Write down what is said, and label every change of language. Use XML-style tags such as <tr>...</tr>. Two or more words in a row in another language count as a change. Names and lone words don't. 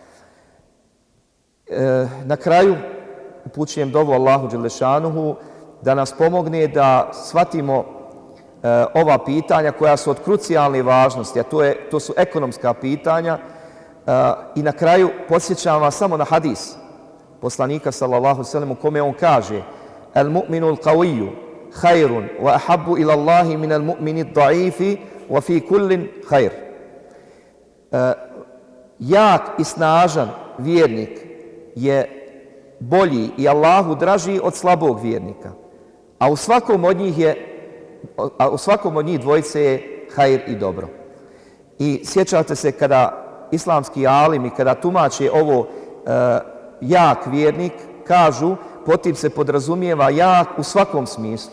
<bs>Na kraju upućujem dovu Allahu dželešanuhu da nas pomogne da shvatimo ova pitanja koja su od krucijalne važnosti, a to su ekonomska pitanja. I na kraju podsjećam vas samo na hadis poslanika</bs> <ar>صلى الله عليه وسلم</ar> <bs>u kome on kaže:</bs> <ar>"المؤمن القوي خير وأحب إلى الله من المؤمن الضعيف وفي كل خير."</ar> <bs>Jak i snažan vjernik je bolji i Allahu draži od slabog vjernika, a u svakom od njih dvojice je hajr i dobro. I sjećate se kada islamski alimi, kada tumače ovo jak vjernik, kažu, pod tim se podrazumijeva jak u svakom smislu.</bs>